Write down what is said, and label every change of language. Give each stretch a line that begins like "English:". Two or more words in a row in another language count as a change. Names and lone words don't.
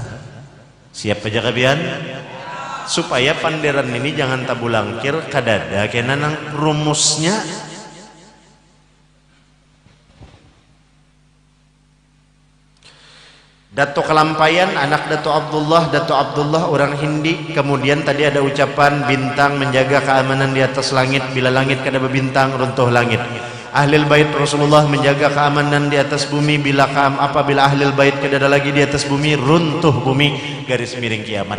Banjar: Siap aja kabian? Supaya panderan ini jangan tabulangkir kadada kena nang rumusnya.
Indonesian: Dato Kelampayan, anak Dato Abdullah orang Hindi. Kemudian tadi ada ucapan bintang menjaga keamanan di atas langit.
Banjar: Bila langit kada berbintang, runtuh langit. Ahlul bait Rasulullah menjaga keamanan di atas bumi. Apabila ahlul bait kada ada lagi di atas bumi, runtuh bumi, garis miring kiamat.